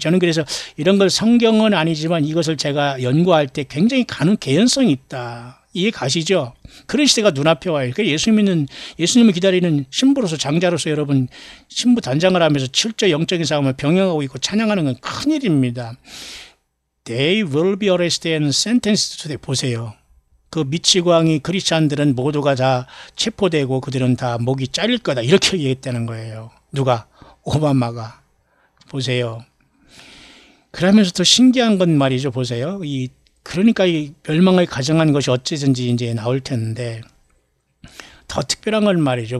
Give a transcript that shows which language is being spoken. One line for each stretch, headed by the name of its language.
Korean: 저는 그래서 이런 걸 성경은 아니지만 이것을 제가 연구할 때 굉장히 개연성이 있다. 이해 가시죠? 그런 시대가 눈앞에 와요. 그러니까 예수님을 기다리는 신부로서 장자로서 여러분 신부 단장을 하면서 실제 영적인 싸움을 병행하고 있고 찬양하는 건 큰일입니다.
English: They will be arrested and sentenced to death.
Korean: 보세요. 그 미치광이 크리스찬들은 모두가 다 체포되고 그들은 다 목이 잘릴 거다. 이렇게 얘기했다는 거예요. 누가? 오바마가. 보세요. 그러면서 더 신기한 건 말이죠. 보세요. 그러니까 이 멸망을 가정한 것이 어찌든지 이제 나올 텐데 더 특별한 건 말이죠.